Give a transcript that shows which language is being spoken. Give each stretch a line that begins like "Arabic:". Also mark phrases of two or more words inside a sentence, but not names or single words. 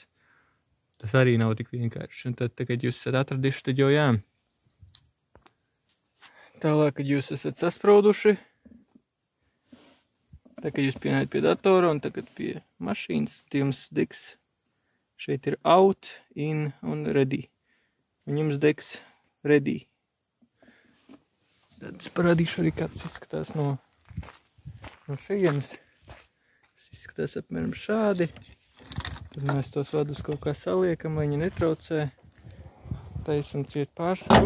Latvian: Tas arī nav tik vienkārši. Un tad, kad jūs esat atraduši, tad jau jā. Tālāk, kad jūs esat sasprauduši, tad, kad jūs pienākat pie datora un tagad pie mašīnas, tad jums degs šeit ir
English: out, in
Latvian: un ready. Un jums degs ready. Tad es parādīšu arī, kāds izskatās no šejienes. Tas izskatās apmēram šādi. Tad mēs tos vadus kaut kā saliekam, lai viņi netraucē. Taisam ciet pārsegu.